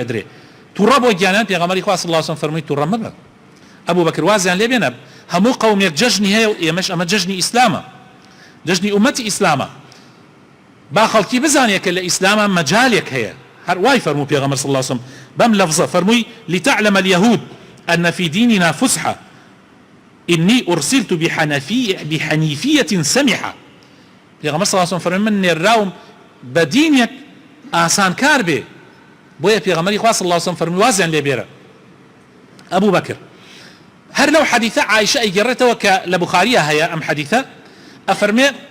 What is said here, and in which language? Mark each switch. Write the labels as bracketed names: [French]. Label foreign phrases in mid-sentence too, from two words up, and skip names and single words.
[Central Kurdish] ئەدرێ تووڕە بۆ گیانیان پێغەمبەری خوا [Arabic] صلی الله علیه و سلم [Central Kurdish] فەرمووی تووڕە مەبە ئەبوبەکر وازیان لێ بێنە هەموو قەومێک جەژنی هەیە و ئێمەش ئەمە جەژنی ئیسلامە جەژنی ئومەتی ئیسلامە با خەڵکی بزانێت کە لە ئیسلامە مەجالێک هەیە هەر وای فەرموو پێغەمبەر [Arabic] صلی الله علیه و سلم [Central Kurdish] بەم لەفزە فەرمووی [Arabic] لتعلم اليهود أن في ديننا فسحة إني أرسلت بحنيفية سمحة [Central Kurdish] پێغەمبەر [Arabic] صلی الله علیه و سلم [Central Kurdish] فەرمووی من نێراوم بە دینێک ئاسانکار بێ بۆیە پێغەمبەری خوا [Arabic] صلی الله علیه و سلم [Central Kurdish] فەرمووی وازیان لێ بێرە ئەبوو بەکر هەر لەو حەدیثە عایشە ئەیگەڕێتەوە کە لە بوخاریە هەیە ئەم حەدیثە ئەفەرمێ